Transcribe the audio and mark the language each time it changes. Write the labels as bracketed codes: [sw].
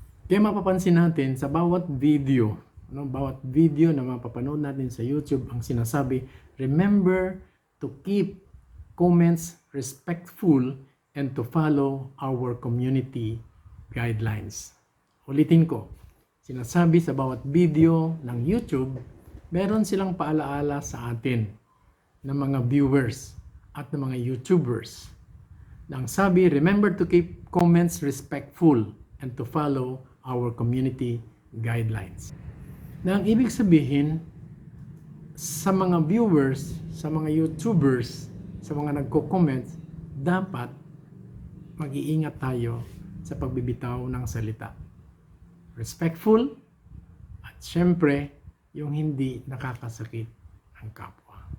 [tl] Kaya mapapansin natin sa bawat video, bawat video na mapapanood natin sa YouTube, ang sinasabi, [en] remember to keep comments respectful and to follow our community guidelines. [tl] Ulitin ko, sinasabi sa bawat video ng YouTube, meron silang paalaala sa atin ng mga viewers at ng mga YouTubers. Nang sabi, [en] remember to keep comments respectful and to follow our community guidelines. [tl] Na ang ibig sabihin, sa mga viewers, sa mga YouTubers, sa mga nagko-comment, dapat mag-iingat tayo sa pagbibitaw ng salita. Respectful at syempre, yung hindi nakakasakit ang kapwa.